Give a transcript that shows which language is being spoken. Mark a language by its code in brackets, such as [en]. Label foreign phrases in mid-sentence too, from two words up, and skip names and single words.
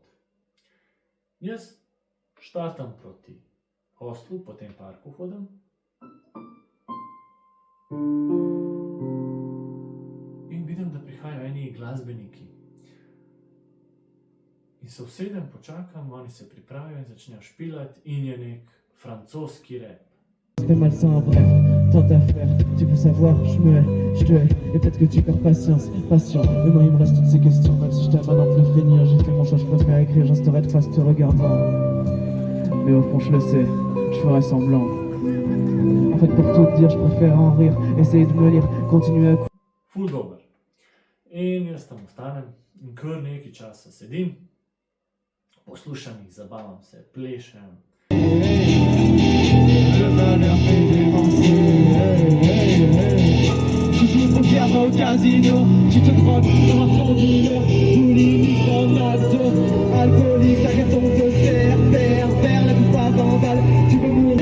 [sl] Jaz štartam proti hostlu, po tem parku hodim. In vidim, da prihajajo eni glasbeniki. In se usedem, počakam, oni se pripravijo in začnejo špilati in je nek francoski rap. [fr] C'est malsain, bref, tant à faire, tu veux savoir, je me hais, je te hais, et peut-être que tu perds patience, patient, mais moi il me reste toutes ces questions, même si je t'aime maintenant plus finir, j'ai fait mon choix, je préfère écrire, j'insterai de face te regardant, mais au fond je le sais, je ferai semblant, en fait pour tout te dire, je préfère en rire, essayer de me lire, continuer à [sl] Ful dober. In jaz tam ostanem in kar nekaj časa sedim, poslušam jih, zabavam se, plešem. [fr] Tu joues au poker au casino, tu te drogues dans ton dealer, boulimique dans ta dos, alcoolique, t'as ton dessert, pervers, la coupe à 20 balles, tu veux mourir.